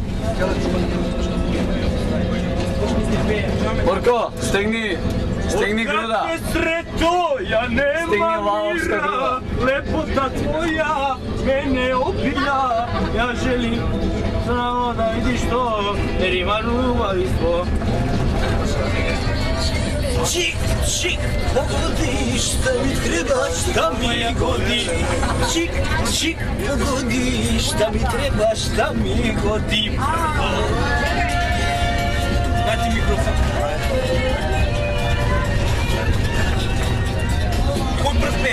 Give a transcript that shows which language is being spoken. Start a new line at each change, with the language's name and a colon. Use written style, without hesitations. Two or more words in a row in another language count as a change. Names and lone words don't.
Serbian: Borko, stegni gruda. Odkad te sretno ja nemam mira. Lepota tvoja mene opija. Ja želim samo da vidiš to, jer ima ljubavi svo. Чик, чик, погоди, šta mi treba, šta mi godi. Čik, čik, pogodi, šta mi treba, šta mi godi.
Macedonian: Дајте микрофон. Који прв пе?